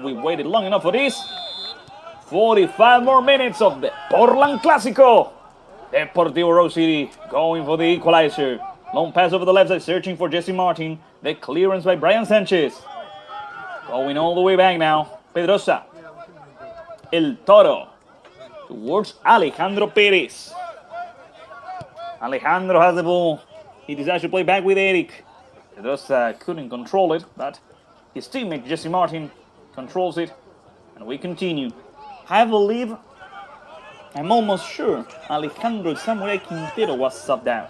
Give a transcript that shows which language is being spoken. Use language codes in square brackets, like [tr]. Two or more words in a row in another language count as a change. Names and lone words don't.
[en] We waited long enough for this. 45 more minutes of the Portland Clásico. Deportivo Rose City going for the equalizer. Long pass over the left side, searching for Jesse Martin. The clearance by Brian Sanchez. Going all the way back now. Pedrosa. El Toro. Towards Alejandro Perez. Alejandro has the ball. He decides to play back with Eric. Pedrosa couldn't control it, but his teammate Jesse Martin controls it. And we continue. I believe, I'm almost sure, Alejandro Samuel Quintero was subbed out.